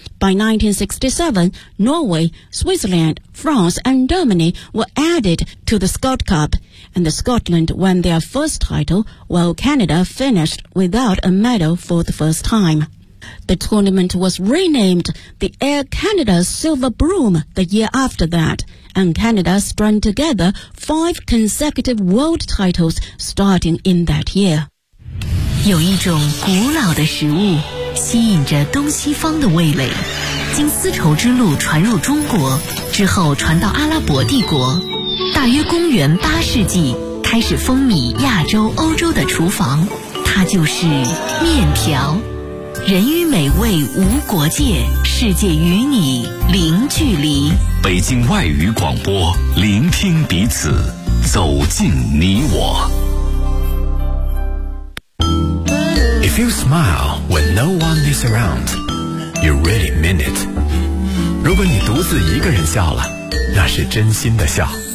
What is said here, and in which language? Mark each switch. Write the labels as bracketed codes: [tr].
[en] By 1967, Norway, Switzerland, France, and Germany were added to the Scott Cup, and Scotland won their first title, while Canada finished without a medal for the first time. The tournament was renamed the Air Canada Silver Broom the year after that, and Canada strung together five consecutive world titles starting in that year. [zh] 有一种古老的食物吸引着东西方的味蕾，经丝绸之路传入中国，之后传到阿拉伯帝国。大约公元八世纪，开始风靡亚洲、欧洲的厨房，它就是面条。人与美味无国界，世界与你零距离。北京外语广播，聆听彼此，走进你我。 [en] If you smile when no one is around, you really mean it. [zh] 如果你独自一个人笑了，那是真心的笑。